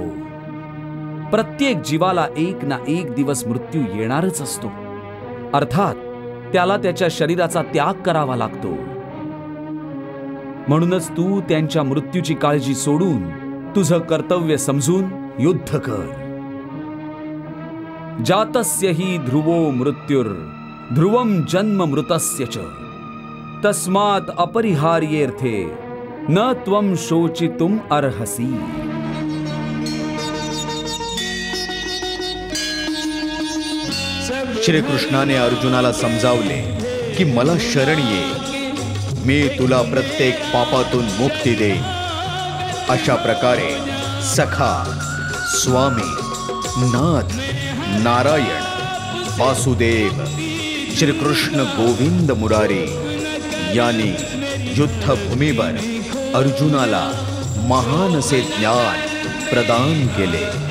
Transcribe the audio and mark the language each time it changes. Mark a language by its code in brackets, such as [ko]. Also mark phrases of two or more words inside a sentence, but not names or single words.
[mr] प्रत्येक जीवाला एक ना एक दिवस मृत्यू येणारच असतो. अर्थात त्याला त्याच्या शरीराचा त्याग करावा लागतो. म्हणूनच तू त्यांच्या मृत्यूची काळजी सोडून तुझं कर्तव्य समजून युद्ध कर. [sa] जातस्य हि ध्रुवो मृत्युर ध्रुवम जन्म मृतस्य च तस्मात् अपरिहार्येर्थे न त्वं शोचितुम अर्हसि. [mr] श्रीकृष्णाने अर्जुनाला समजावले की मला शरण ये, मी तुला प्रत्येक पापातून मुक्ती देईन. अशा प्रकारे सखा, स्वामी, नाथ, नारायण, वासुदेव, श्रीकृष्ण गोविंद मुरारी यांनी युद्धभूमीवर अर्जुनाला महान असे ज्ञान प्रदान केले.